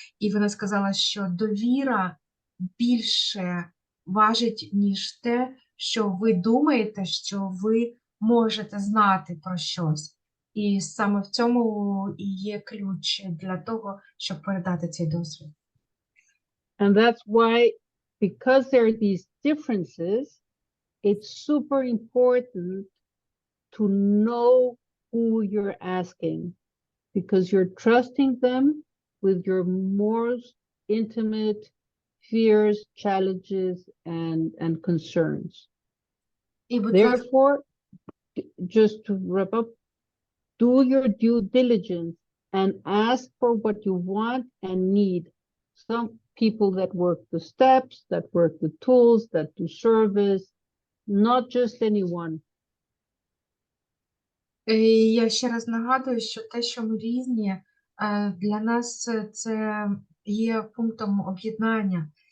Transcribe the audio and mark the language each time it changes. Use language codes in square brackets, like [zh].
[uk] І вона сказала, що довіра більше важить, ніж те, що ви думаєте, що ви можете знати про щось. І саме в цьому і є ключ для того, щоб передати цей досвід. [en] And that's why, because there are these differences, it's super important to know who you're asking, because you're trusting them with your most intimate fears, challenges, and concerns. Therefore, just to wrap up, do your due diligence and ask for what you want and need. Some people that work the steps, that work the tools, that do service, not just anyone. [uk] Я ще раз нагадую, що те, що ми різні, для нас це є пунктом об'єднання.